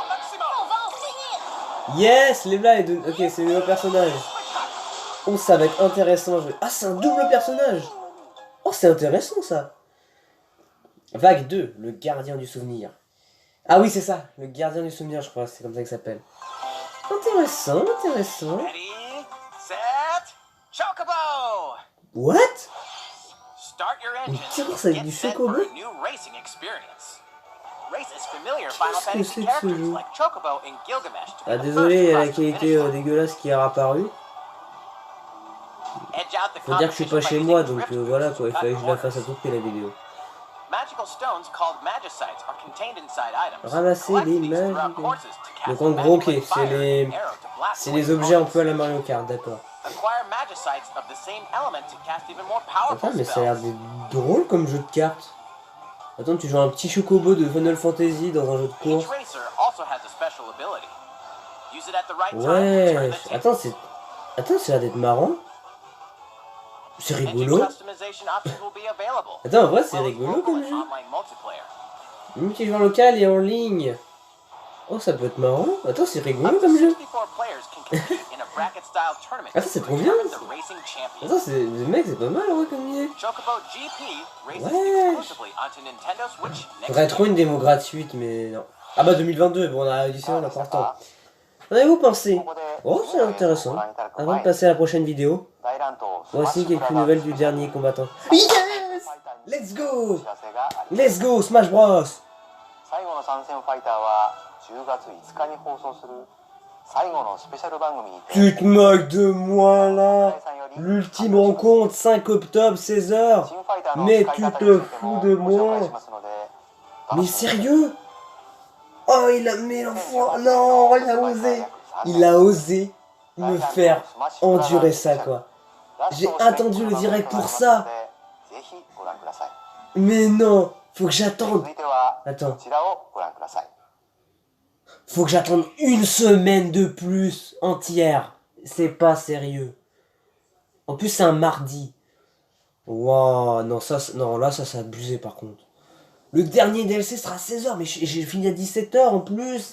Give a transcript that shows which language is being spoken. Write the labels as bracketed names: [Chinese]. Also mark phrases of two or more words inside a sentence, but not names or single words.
[French] Yes, les blagues. Ok, c'est le nouveau personnage. Oh, ça va être intéressant. Ah, c'est un double personnage. Oh, c'est intéressant ça. Vague 2, le gardien du souvenir. Ah oui, c'est ça, le gardien du souvenir, je crois, c'est comme ça qu'il s'appelle. Intéressant. [English] Ready, set, chocobo. What? Start your engine. [French] Une course avec du chocobo? Qu'est-ce que c'est que ce jeu? Ah désolé, il y a la qualité dégueulasse qui est apparue. Faut dire que je suis pas chez moi, donc voilà quoi, il fallait que je la fasse à tout prix la vidéo. Ramasser les magiques. Donc en gros, ok, c'est les objets un peu à la Mario Kart, d'accord. Attends, mais ça a l'air d'être drôle comme jeu de cartes. Attends, tu joues un petit chocobo de Final Fantasy dans un jeu de [English] Each [French] course. [English] racer also has a special ability. Use it at the right time to [French] Ouais, [English] turn the table. [French] attends, c'est... Attends, ça a l'air d'être marrant. C'est [English] Engine [French] rigolo. [English] customization options will be available. [French] Attends, en vrai, c'est [English] Well, [French] rigolo [English] local [French] comme [English] and [French] jeu. [English] online multiplayer. [French] Multijoueur local et en ligne. Oh, ça peut être marrant. Attends, c'est rigolo [English] Up to [French] comme jeu. [English] 64 players can compete in a bracket-style tournament [French] Attends, c'est [English] to [French] trop bien. [English] determine the racing champion. [French] Attends, c'est... Le mec, c'est pas mal, ouais, comme idée. [English] Chocobo GP races [French] Ouais. [English] exclusively onto Nintendo Switch next [French] Faudrait [English] year. [French] trop une démo gratuite, mais non. Ah bah 2022, bon, on a édition, on a encore le temps. Qu'en avez-vous pensé? Oh, c'est intéressant. Avant de passer à la prochaine vidéo, voici quelques nouvelles du dernier combattant. [English] Yes! Let's go! Let's go, Smash Bros! [Japanese] 最後の参戦ファイターは10月5日に放送する最後のスペシャル番組にて [French] Tu te moques de moi là! L'ultime rencontre, 5 octobre, 16h! [Japanese] 新ファイターの [French] Mais [Japanese] 使い [French] tu [Japanese] 方 [French] te [Japanese] について [French] fous [Japanese] も [French] de [Japanese] ご紹介 [French] moi! [Japanese] しますので [French] Mais sérieux? Oh, il a mis l'enfant! Non, il a osé! Il a osé me faire endurer ça, quoi. J'ai attendu le direct pour ça! [Japanese] ぜひご覧ください [French] Mais non! Faut que j'attende! [Japanese] 続いては [French] Attends. [Japanese] こちらをご覧ください [French] Faut que j'attende une semaine de plus entière. C'est pas sérieux. En plus, c'est un mardi. Waouh, non, non, là, ça s'est abusé par contre. Le dernier DLC sera à 16h, mais j'ai fini à 17h en plus.